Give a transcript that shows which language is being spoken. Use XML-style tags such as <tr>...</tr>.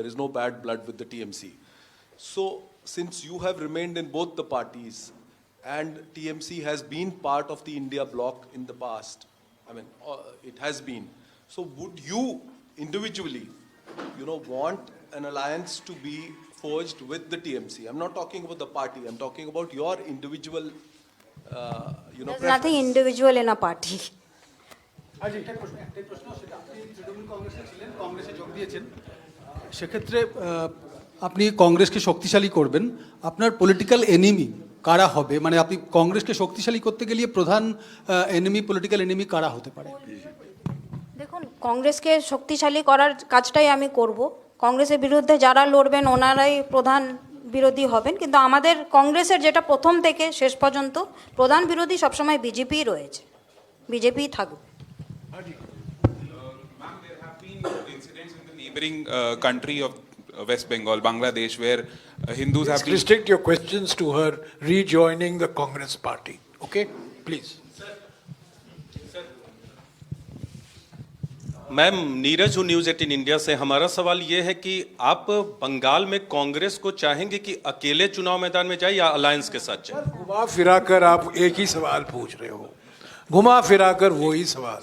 <en>There is no bad blood with the TMC. So, since you have remained in both the parties, and TMC has been part of the India bloc in the past, I mean, it has been. So, would you individually, want an alliance to be forged with the TMC? I'm not talking about the party. I'm talking about your individual, There's nothing individual in a party.</en> <bn>আজ একটা প্রশ্ন সেটা, আপনি তৃণমূল কংগ্রেসে ছিলেন, কংগ্রেসে যোগ দিয়েছেন, সেক্ষেত্রে আপনি কংগ্রেসকে শক্তিশালী করবেন, আপনার পলিটিক্যাল এনিমি কারা হবে, মানে আপনি কংগ্রেসকে শক্তিশালী করতে গেলে প্রধান এনিমি, পলিটিক্যাল এনিমি কারা হতে পারে? দেখুন, কংগ্রেসকে শক্তিশালী করার কাজটাই আমি করব। কংগ্রেসের বিরুদ্ধে যারা লড়বেন ওনারাই প্রধান বিরোধী হবেন, কিন্তু আমাদের কংগ্রেসের যেটা প্রথম থেকে শেষ পর্যন্ত প্রধান বিরোধী সবসময় বিজেপিই রয়েছে, বিজেপিই থাকবে।</bn> <en>Ma'am, there have been incidents in the neighboring country of West Bengal, Bangladesh, where Hindus have been... Restrict your questions to her rejoining the Congress party. Okay, please.</en> <hi>Ma'am, Neeraj हूँ न्यूज़ 18 इंडिया से। हमारा सवाल ये है कि आप बंगाल में कांग्रेस को चाहेंगे कि अकेले चुनाव मैदान में जाए या अलायंस के साथ जाए? घुमा फिरा कर आप एक ही सवाल पूछ रहे हो, घुमा फिरा कर वही सवाल।</hi>